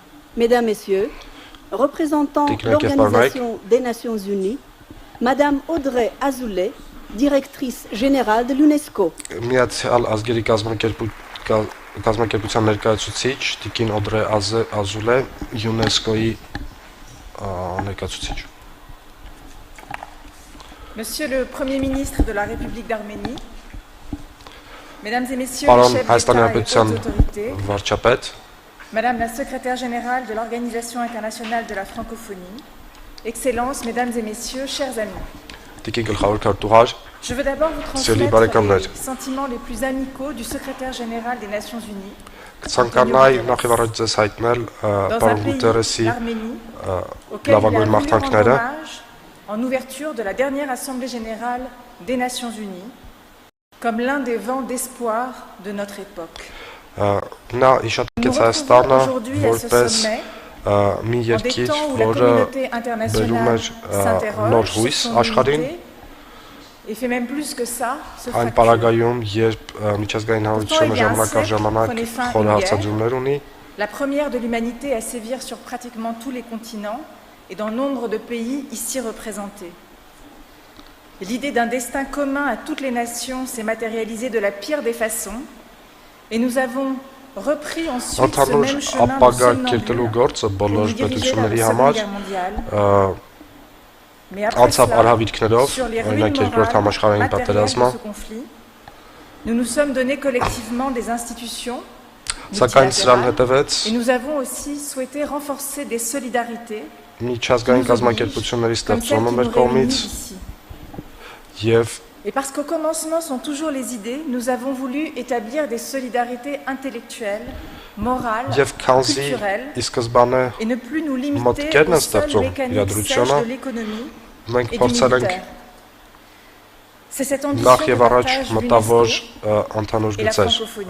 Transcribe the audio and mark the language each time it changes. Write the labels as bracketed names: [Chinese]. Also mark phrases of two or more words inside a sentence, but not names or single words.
[French] Mesdames, Messieurs, représentant l'Organisation des Nations Unies, Madame Audrey Azoulay, directrice générale de l'UNESCO. [Armenian] Միացյալ ազգերի կազմակերպության ներկայացուցիչ Տիկին Օդրե Ազուլե, ՅՈՒՆԵՍԿՕ-ի ներկայացուցիչ։ [French] Monsieur le Premier ministre de la République d'Arménie, Mesdames et Messieurs les chefs d'État et hautes autorités, Madame la secrétaire générale de l'Organisation internationale de la francophonie, Excellences, Mesdames et Messieurs, chers amis. Je veux d'abord vous transmettre les sentiments les plus amicaux du secrétaire général des Nations Unies, [Armenian] Կցանկանայի նախևառաջ ձեզ հայտնել պարոն Գուտերեսի լավագույն մաղթանքները [French] en ouverture de la dernière Assemblée générale des Nations Unies, comme l'un des vents d'espoir de notre époque. [Armenian] Նա իշատկեց Հայաստանը որպես մի երկիր, որը բերում էր նոր հույս աշխարհին, այն պարագայում, երբ միջազգային հանրությունը ժամանակ առ ժամանակ խորը հարցադրումներ ունի, [French] la première de l'humanité à sévir sur pratiquement tous les continents et dans nombre de pays ici représentés. L'idée d'un destin commun à toutes les nations s'est matérialisée de la pire des façons et nous avons repris ensuite ce même chemin de somnambule pour nous diriger vers la Seconde Guerre mondiale. Mais après cela, sur les ruines morales matérielles de ce conflit, nous nous sommes donnés collectivement des institutions multilatérales et nous avons aussi souhaité renforcer des solidarités [Armenian] միջազգային կազմակերպությունների ստեղծումը մեր կողմից եւ [French] Et parce qu'au commencement sont toujours les idées, nous avons voulu établir des solidarités intellectuelles, morales, culturelles, et ne plus nous limiter aux seuls mécanismes sèches de l'économie et du militaire. C'est cette ambition que partage l'UNESCO et la francophonie.